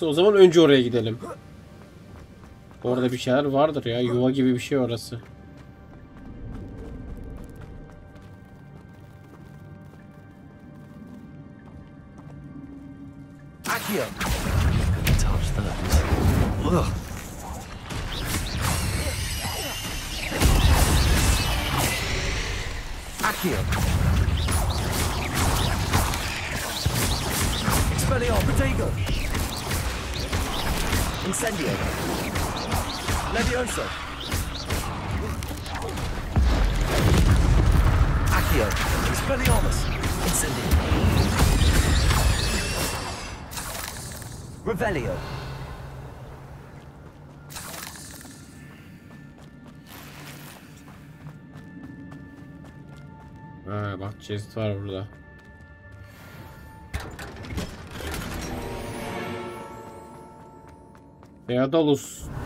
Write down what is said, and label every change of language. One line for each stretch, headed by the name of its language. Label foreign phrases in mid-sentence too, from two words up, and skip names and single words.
Turkish: O zaman önce oraya gidelim. Orada bir şeyler vardır ya. Yuva gibi bir şey orası. Accio.
English: Touch those. Ugh.
Turkish: Accio. Expelliarmus. Protego. Incendio. Levioso. Accio. Expelliarmus. Incendio. Revelio. Ha, bak chest var burada. Eadalus.